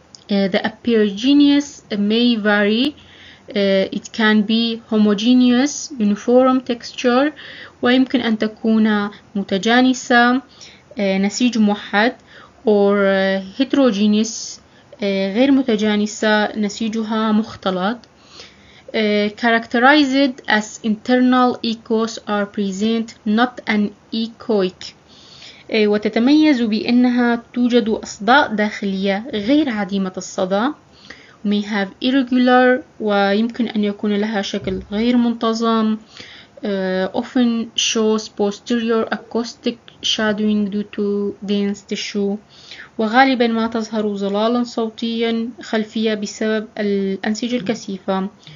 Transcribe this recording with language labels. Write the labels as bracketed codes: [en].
[en] The appearance may vary. It can be homogeneous uniform texture، [ar] ويمكن أن تكون متجانسة نسيج موحد، [en] or heterogeneous [ar] غير متجانسة نسيجها مختلط. [en] Characterized as internal echoes are present not an echoic، [ar] وتتميز بأنها توجد أصداء داخلية غير عديمة الصدى. [en] may have irregular، [ar] ويمكن أن يكون لها شكل غير منتظم. [en] often shows posterior acoustic shadowing due to dense tissue، [ar] وغالبا ما تظهر ظلالا صوتيا خلفية بسبب الأنسجة الكثيفة.